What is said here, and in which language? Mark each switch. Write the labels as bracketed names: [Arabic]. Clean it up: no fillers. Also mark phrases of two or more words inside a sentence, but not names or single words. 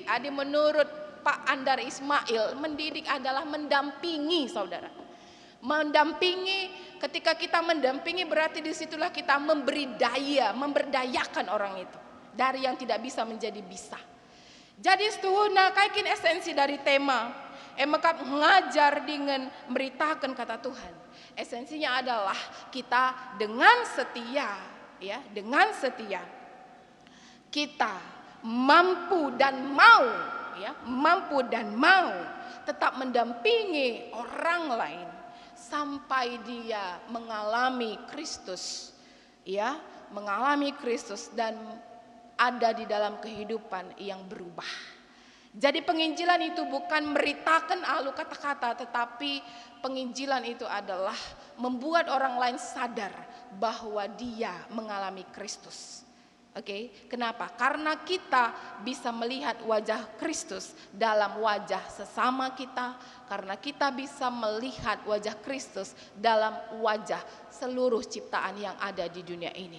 [Indonesian] Adi menurut Pak Andar Ismail, mendidik adalah mendampingi, saudara. Mendampingi, ketika kita mendampingi berarti disitulah kita memberi daya, memberdayakan orang itu dari yang tidak bisa menjadi bisa. Jadi [Batak Karo] setuhuna kaikin [Indonesian] esensi dari tema mekap mengajar dengan memberitakan kata Tuhan. Esensinya adalah kita dengan setia, ya, dengan setia kita mampu dan mau tetap mendampingi orang lain sampai dia mengalami Kristus, ya, mengalami Kristus dan ada di dalam kehidupan yang berubah. Jadi penginjilan itu bukan meritakan alu kata-kata, tetapi penginjilan itu adalah membuat orang lain sadar bahwa dia mengalami Kristus. Oke, kenapa? Karena kita bisa melihat wajah Kristus dalam wajah sesama kita, karena kita bisa melihat wajah Kristus dalam wajah seluruh ciptaan yang ada di dunia ini.